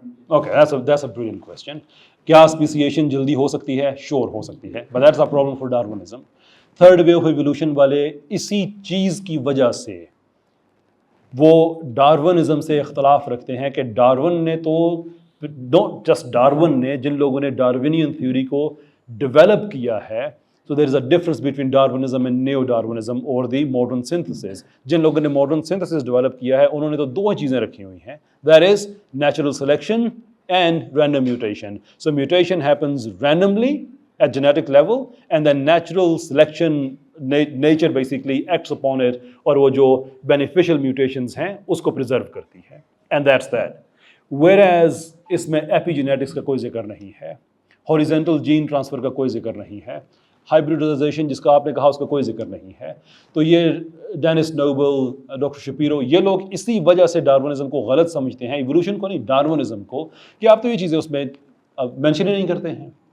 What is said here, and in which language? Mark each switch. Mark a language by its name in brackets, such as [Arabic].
[English] Okay, that's a brilliant question. [Urdu] کیا اسپیسیشن جلدی ہو سکتی ہے؟ Sure ہو سکتی ہے. [English] But that's a problem for Darwinism. Third way of evolution [Urdu] والے اسی چیز کی وجہ سے وہ ڈارونزم سے اختلاف رکھتے ہیں کہ ڈارون نے تو [English] not just [Urdu] ڈارون نے, جن لوگوں نے ڈارونین تھیوری کو ڈیولپ کیا ہے. [English] So there is a difference between Darwinism and Neo-Darwinism or the modern synthesis. [Urdu] جن لوگوں نے modern synthesis develop کیا ہے انہوں نے تو 2 چیزیں رکھی ہوئی ہیں. [English] That is natural selection and random mutation. So mutation happens randomly at genetic level and then natural selection, nature basically acts upon it, [Urdu] اور وہ جو beneficial mutations ہیں اس کو preserve کرتی ہے. [English] And that's that. [Urdu] Whereas اس میں epigenetics کا کوئی ذکر نہیں ہے, horizontal gene transfer کا کوئی ذکر نہیں ہے, ہائبریڈائزیشن جس کا آپ نے کہا اس کا کوئی ذکر نہیں ہے. تو یہ ڈینس نوبل, ڈاکٹر شپیرو, یہ لوگ اسی وجہ سے ڈارونزم کو غلط سمجھتے ہیں, ایوولوشن کو نہیں, ڈارونزم کو, کہ آپ تو یہ چیزیں اس میں مینشن ہی نہیں کرتے ہیں.